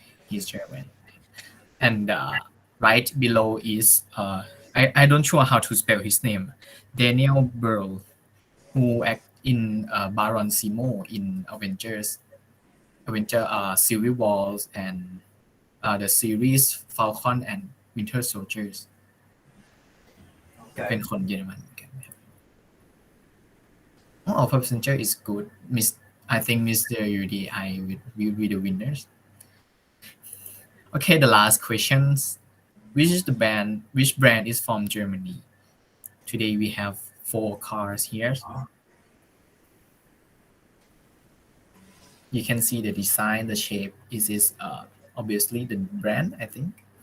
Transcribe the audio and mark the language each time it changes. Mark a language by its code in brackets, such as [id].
[en] He's German, and right below is I don't sure how to spell his name, Daniel Burl, who act in Baron Zemo in Avenger Civil Wars and the series Falcon and Winter Soldiers [th] เป็น [en] Okay. [th] คนเยอรมันเหมือนกันนะครับ [en] Oh, our passenger is good. I think Mr. UDI will be the winners. Okay, the last questions. Which brand is from Germany? Today we have 4 cars here. You can see the design, the shape. This is obviously the brand, I think.